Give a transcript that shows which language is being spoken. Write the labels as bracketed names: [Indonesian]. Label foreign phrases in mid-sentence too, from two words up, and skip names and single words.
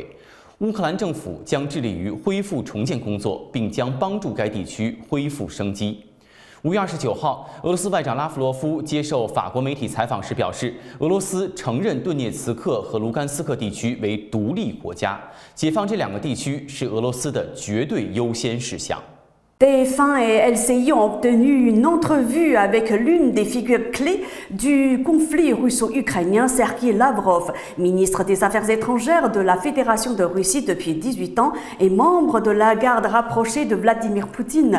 [Chinese] 乌克兰政府将致力于恢复重建工作，并将帮助该地区恢复生机。5月29号，俄罗斯外长拉夫罗夫接受法国媒体采访时表示，俄罗斯承认顿涅茨克和卢甘斯克地区为独立国家，解放这两个地区是俄罗斯的绝对优先事项。 [French] TF1 et LCI ont obtenu une entrevue avec l'une des figures clés du conflit russo-ukrainien, Sergueï Lavrov, ministre des Affaires étrangères de la Fédération de Russie depuis 18 ans et membre de la garde rapprochée de Vladimir Poutine.